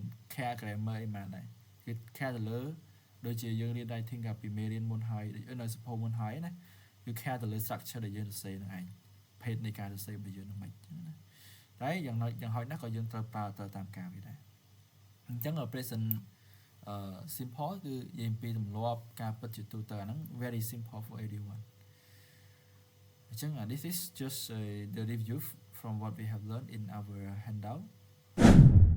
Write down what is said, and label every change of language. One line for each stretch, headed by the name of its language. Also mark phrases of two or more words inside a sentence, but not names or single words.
English: care grammar
Khmer: អីមែនដែរគេ care ទៅលើដូចជាយើងរៀន writing កាលពីមេរៀនមុនហើយនៅសភៅមុនហើយណាគឺ care ទៅលើ structure ដែលយើងសរសេរហ្នឹងឯង page នៃការសរសេររបស់យើងហ្នឹងមិនចឹងណាតែយ៉ាងហោចណាស់ក៏យើងត្រូវប្រើទៅតាមការវាដែរអញ្ចឹង
English: present simple
Khmer: គឺនិយាយពីទម្លាប់ការពិតជាទូទៅអាហ្នឹង
English: very simple for everyone
Khmer: អញ្ចឹង
English: this is just the review from what we have learned in our handout